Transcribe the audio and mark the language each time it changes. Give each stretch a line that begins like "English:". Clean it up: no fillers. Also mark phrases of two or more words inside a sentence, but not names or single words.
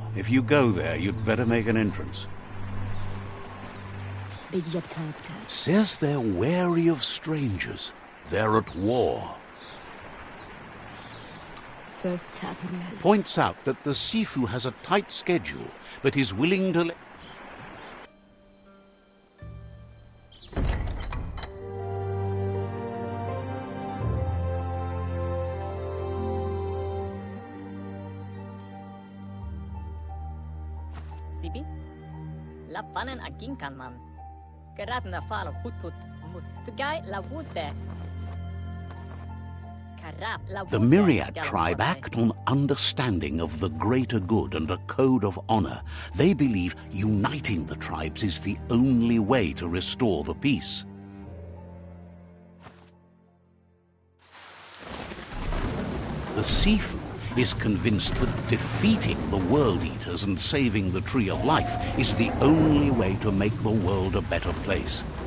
English: If you go there, you'd better make an entrance. Says they're wary of strangers. They're at war. Points out that the Sifu has a tight schedule, but is willing to let... Sibi? La fanen aginkan man. Geradna falo hutut mustugai la wute. The Myriad tribe act on understanding of the greater good and a code of honor. They believe uniting the tribes is the only way to restore the peace. The Sifu is convinced that defeating the World Eaters and saving the Tree of Life is the only way to make the world a better place.